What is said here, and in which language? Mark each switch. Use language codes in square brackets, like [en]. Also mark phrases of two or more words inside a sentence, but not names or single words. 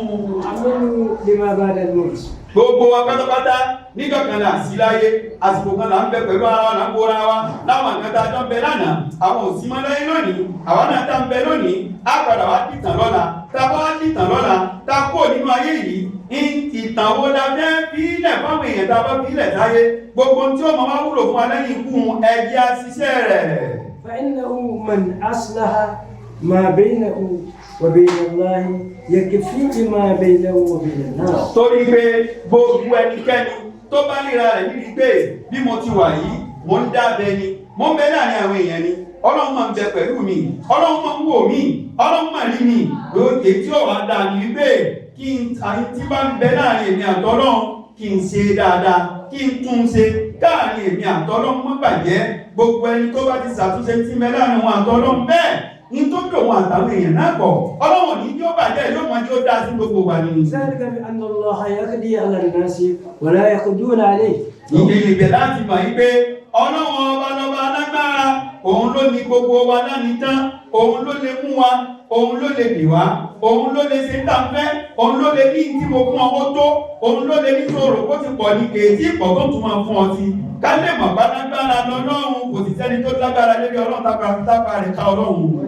[yo] Gbogbo wa pátápátá nígbàkanlá sí láyé àsìkò kan là ń bẹ pẹ̀lú ara wa là ń gbóra wa láwọn nǹkan tá a jọ ń bẹ lánàá àwọn òsì mọ́ lẹ́yìn lónìí àwọn náà tá ń bẹ lónìí á padà wá dìtàn lọ́la tá a bá wá dìtàn lọ́la tá a kó nínú ayé yìí ìtàn wo la fẹ́ fílẹ̀ fáwọn èèyàn tá a bá fílẹ̀ sáyé gbogbo tí ó máa wá wúlò fún wa lẹ́yìn ikú ẹ̀jẹ̀ àṣìṣe rẹ̀. [ar] فإنه من أصلح ما بينه وبين الله يكفيه ما بينه وبين الناس. [yo] Torí pé gbogbo ẹnikẹ́ni tó bá ríra rẹ̀ níbi pé bí mo ti wà yìí mo ń dábẹ́ ni mo ń bẹ láàrin àwọn èèyàn ni Ọlọ́run máa ń bẹ pẹ̀lú mi Ọlọ́run máa ń wò mí Ọlọ́run máa rí mi lóde tí ó wà dáa ní pé kí n àyí tí bá ń bẹ láàrin èmi àtọ́lọ́run kí n ṣe dáadáa kí n tún ṣe káàrin èmi àtọ́lọ́run má bàjẹ́ gbogbo ẹni tó bá ti ṣàtúnṣe tí mẹ́ láàrin wọn àtọ́lọ́run bẹ́ẹ̀ ní tó dùn wọn àtàwọn èèyàn náà pọ̀ Ọlọ́run ní yóò bàjẹ́ yóò mọ yóò dá sí gbogbo wa ní. [ar] ذلك بأن الله يقضي على الناس ولا يقضون عليه. [yo] Ìgbè láti mọ̀ yí pé Ọlọ́run ọba lọ́ba alágbára òun ló ní gbogbo wa lánìí tán òun ló lè mú wa òun ló lè bì wá òun ló lè ṣe tàǹfẹ́ òun ló lè ní tí mo fún ọwọ́ tó òun ló lè ní tó rò kó ti pọ̀ ní kèéjì pọ̀ tó tún máa fún ọ sí ká lè mọ̀ bá lágbára lọ́lọ́run kò sì sẹ́ni tó lágbára lórí Ọlọ́run tápá rẹ̀ ká Ọlọ́run.